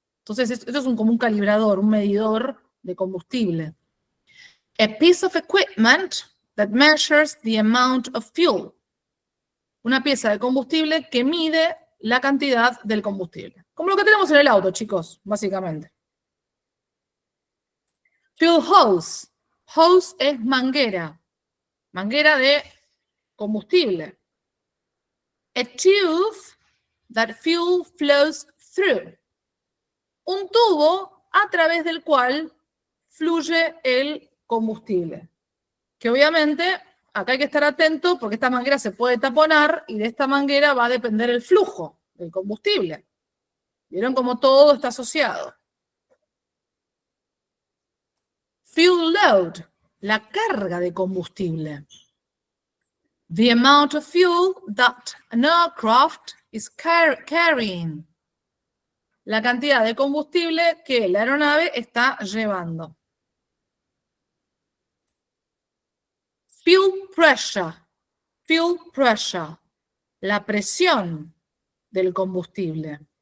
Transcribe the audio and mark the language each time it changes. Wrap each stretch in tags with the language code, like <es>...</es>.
<es>Entonces, esto es como un calibrador, un medidor de combustible.</es> <en>A piece of equipment that measures the amount of fuel.</en> <es>Una pieza de combustible que mide la cantidad del combustible. Como lo que tenemos en el auto, chicos, básicamente. Fuel hose. Hose es manguera. Manguera de combustible.</es> <en>A tube that fuel flows through.</en> <es>Un tubo a través del cual fluye el combustible. Que obviamente acá hay que estar atento porque esta manguera se puede taponar y de esta manguera va a depender el flujo del combustible. ¿Vieron cómo todo está asociado? Fuel load, la carga de combustible.</es> <en>The amount of fuel that an aircraft is carrying.</en> <es>La cantidad de combustible que la aeronave está llevando. Fuel pressure. Fuel pressure. La presión del combustible.</es>